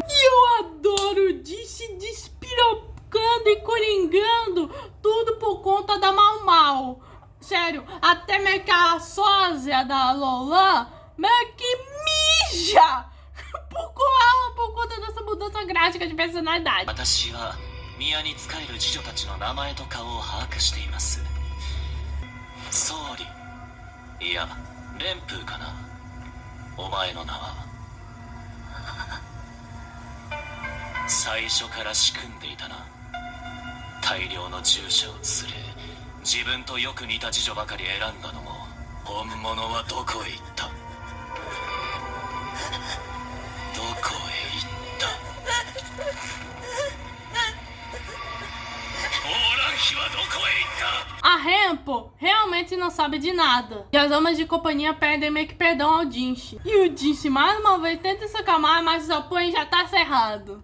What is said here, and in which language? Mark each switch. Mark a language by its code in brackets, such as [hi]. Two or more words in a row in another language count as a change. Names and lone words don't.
[pt] E eu adoro o Jinx despirocando e coringando, tudo por conta da Mau Mau. Sério, até meio que a sósia da Lolan meio que mija por conta dessa mudança drástica de personalidade. [ja] 宮に仕える侍女たちの名前と顔を把握しています。総理、いや蓮風かな。お前の名は。最初から仕組んでいたな。大量の従者を連れ、自分とよく似た侍女ばかり選んだのも、本物はどこへ行った。どこへ行った。 [pt] A Rempo realmente não sabe de nada. E as damas de companhia pedem meio que perdão ao Jinx. E o Jinx mais uma vez tenta se acalmar, mas o apoio já tá cerrado.